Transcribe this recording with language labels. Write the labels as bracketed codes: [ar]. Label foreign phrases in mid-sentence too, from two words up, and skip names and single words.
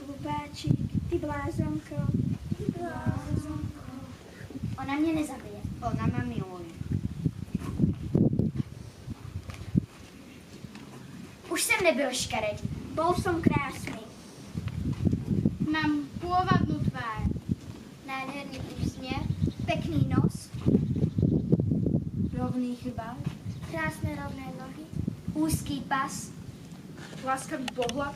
[sk] Nováčik, ty blázonko. [cs] Ona mě nezabije. [sk] Ona ma miluje. Už jsem nebyl škaredý. Bol som krásny. Mám pôvabnú tvár. Nádherný úsměv. Pekný nos. Rovný chrbát, Krásne rovné nohy. [cs] Úzký pas. [sk] Láskavý pohľad.